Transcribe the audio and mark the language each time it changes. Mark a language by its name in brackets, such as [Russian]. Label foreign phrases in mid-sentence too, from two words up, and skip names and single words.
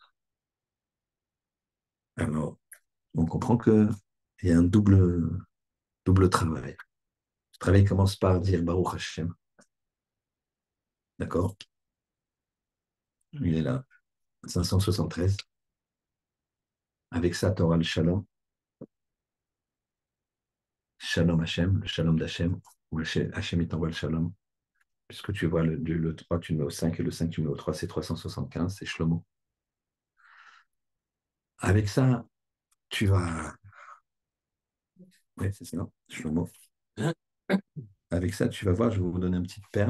[French] Alors, on comprend qu'il y a un double travail. Le travail commence par dire [Hebrew] ברוך השם. [French] D'accord? Il est là, 573. Avec ça, tu auras le shalom. [Hebrew] שלום השם, [French] le shalom d'Hachem, où Hachem il t'envoie le shalom. Puisque tu vois le 3, tu le mets au 5, et le 5, tu le mets au 3, c'est 375, c'est Shlomo. Avec ça, tu vas. Oui, c'est ça, Shlomo. Avec ça, tu vas voir, je vais vous donner une petite perle.